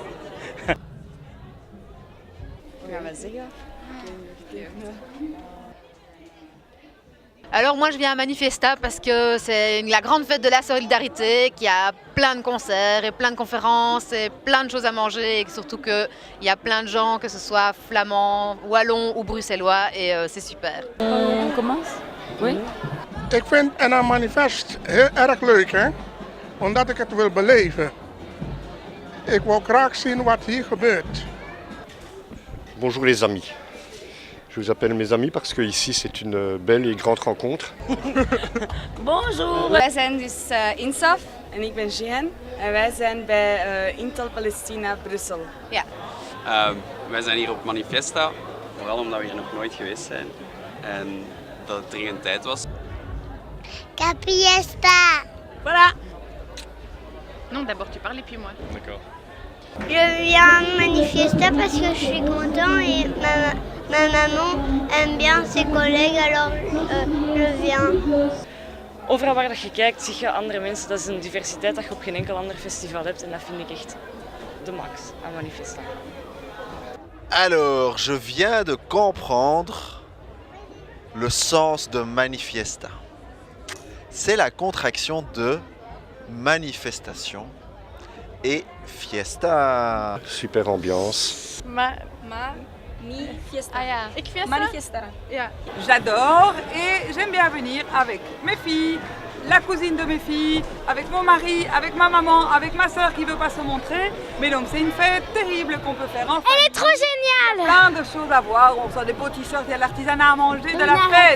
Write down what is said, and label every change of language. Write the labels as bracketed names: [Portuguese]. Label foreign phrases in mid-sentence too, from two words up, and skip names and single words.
[French] Alors moi je viens à Manifesta parce que c'est la grande fête de la solidarité, qui a plein de concerts et plein de conférences et plein de choses à manger et surtout qu'il y a plein de gens, que ce soit flamands, wallons ou bruxellois et c'est super. On commence? Oui. [Dutch] Ik vind een manifest heel erg leuk, hè? Omdat ik het wil beleven. Ik wil graag zien wat hier gebeurt. [French] Bonjour les amis. Je vous appelle mes amis parce que ici c'est une belle et grande rencontre. Bonjour. [Dutch] Wij zijn dus INSAF en ik ben Jeanne en wij zijn bij Intel Palestina Brussel. Ja. Wij zijn hier op Manifesta, vooral omdat we hier nog nooit geweest zijn en dat het dringend tijd was. Capiesta. [French] Voilà. Non, d'abord tu parles et puis moi. D'accord. Je viens à Manifesta parce que je suis content et ma maman aime bien ses collègues, alors je viens. [Dutch] Overal waar je kijkt zie je andere mensen. Dat is een diversiteit dat je op geen enkel ander festival hebt en dat vind ik echt de max aan Manifesta. [French] Alors, je viens de comprendre le sens de Manifesta. C'est la contraction de manifestation et fiesta. Super ambiance. Manifesta. [Dutch] Ah ja. Ik fiesta? Manifesta. Yeah. [French] J'adore et j'aime bien venir avec mes filles, la cousine de mes filles, avec mon mari, avec ma maman, avec ma soeur qui ne veut pas se montrer. Mais donc c'est une fête terrible qu'on peut faire en famille. Elle est trop géniale. Plein de choses à voir, on reçoit des beaux t-shirts, il y a l'artisanat à manger, de la fête.